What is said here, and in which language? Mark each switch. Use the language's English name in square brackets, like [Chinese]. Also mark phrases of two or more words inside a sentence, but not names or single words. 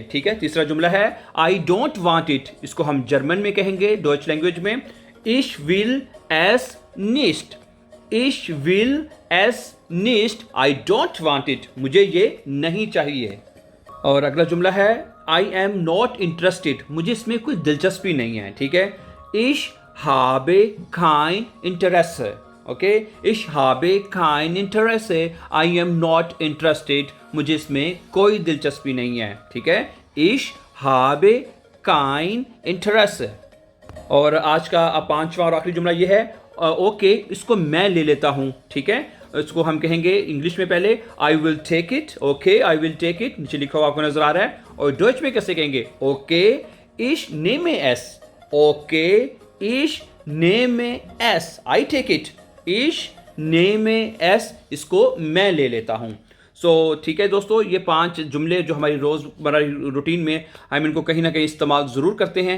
[Hindi] ठीक है, तीसरा जुमला है [English] I don't want it. [Hindi] इसको हम जर्मन में कहेंगे [English] Deutsch language [Hindi] में [German] Ich will es nicht. Ich will es nicht, [English] I don't want it, [Hindi] मुझे ये नहीं चाहिए। और अगला जुमला है [English] I am not interested, [Hindi] मुझे इसमें कोई दिलचस्पी नहीं है। ठीक है, [German] Ich habe kein Interesse. Okay, ich habe kein Interesse, [English] I am not interested, [Hindi] मुझे इसमें कोई दिलचस्पी नहीं है। ठीक है, [German] Ich habe kein Interesse. [Hindi] और आज का पांचवा और आखिरी जुमला ये है ओके, इसको मैं ले लेता हूँ। ठीक है, इसको हम कहेंगे इंग्लिश में पहले [English] I will take it. Okay, I will take it, [Hindi] नीचे लिखा हुआ आपको नजर आ रहा है। और डॉइच में कैसे कहेंगे [German] Okay ich nehme es. Okay ich nehme es, [English] I take it. [German] Ich nehme es, [Hindi] इसको मैं ले लेता हूँ। सो ठीक है दोस्तों, ये 5 जुमले जो हमारी रोज़मर्रा रूटीन में हम इनको कहीं ना कहीं इस्तेमाल ज़रूर करते हैं।